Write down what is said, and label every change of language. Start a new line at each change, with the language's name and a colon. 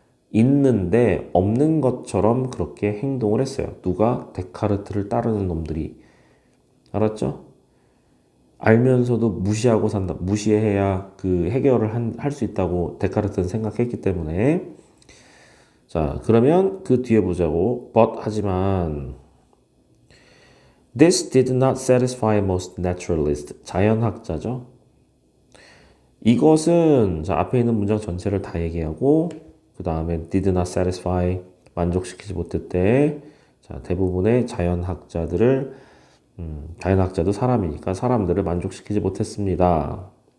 Korean: 있는데 없는 것처럼 그렇게 행동을 했어요. 누가? 데카르트를 따르는 놈들이. 알았죠? 알면서도 무시하고 산다. 무시해야 그 해결을 할 수 있다고 데카르트는 생각했기 때문에 자, 그러면 그 뒤에 보자고.
English: But 하지만 This did not satisfy most naturalists.
Korean: 자연학자죠. 이것은 자, 앞에 있는 문장 전체를 다 얘기하고 그 다음에
English: did not satisfy
Korean: 만족시키지 못했대. 자, 대부분의 자연학자도 사람이니까 사람들을 만족시키지 못했습니다.